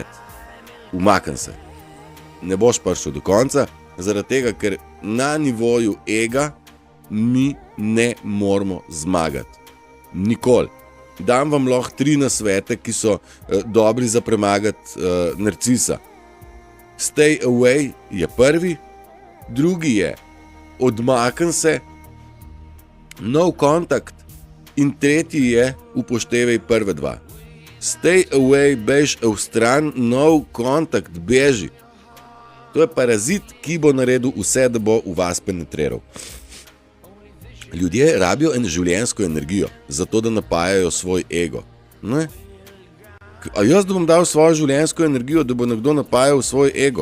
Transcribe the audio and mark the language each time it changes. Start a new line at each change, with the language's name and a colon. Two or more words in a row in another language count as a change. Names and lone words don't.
Slovenian: Umakni se. Ne boš prišel do konca, zaradi tega, ker na nivoju ega mi ne moramo zmagati. Nikoli. Dam vam lahko 3 nasvete, ki so dobri za premagati narcisa.
English: Stay away
Slovenian: je prvi, drugi je odmakni se,
English: no contact,
Slovenian: in tretji je upoštevaj prve 2.
English: Stay away,
Slovenian: bež vstran,
English: no contact,
Slovenian: beži. To je parazit, ki bo naredil vse, da bo v vas penetriral. Ljudje rabijo življenjsko energijo, zato da napajajo svoj ego. Ne? A jaz da bom dal svojo življenjsko energijo, da bo nekdo napajal svoj ego?